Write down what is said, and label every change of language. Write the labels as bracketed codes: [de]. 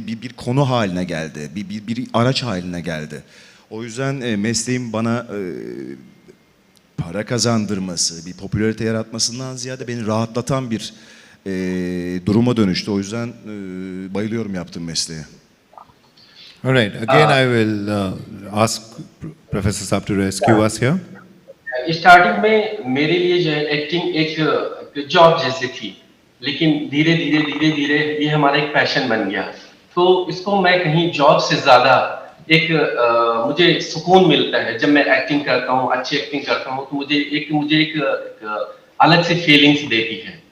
[tr] Bir konu haline geldi. Bir araç haline geldi. O yüzden mesleğim bana para kazandırması, bir popülarite yaratmasından ziyade beni rahatlatan bir duruma dönüştü. O yüzden bayılıyorum yaptığım mesleğe. [en] All right. Again, I will ask Professor Saab to rescue us here. [hi] Starting में मेरे लिए जो है acting एक job जैसे थी, लेकिन धीरे धीरे धीरे धीरे ये हमारा एक पैशन बन गया। तो इसको मैं कहीं जॉब से ज्यादा एक मुझे सुकून मिलता है जब मैं एक्टिंग करता हूँ, अच्छी एक्टिंग करता हूँ, तो मुझे एक अलग सी फीलिंग्स देती है।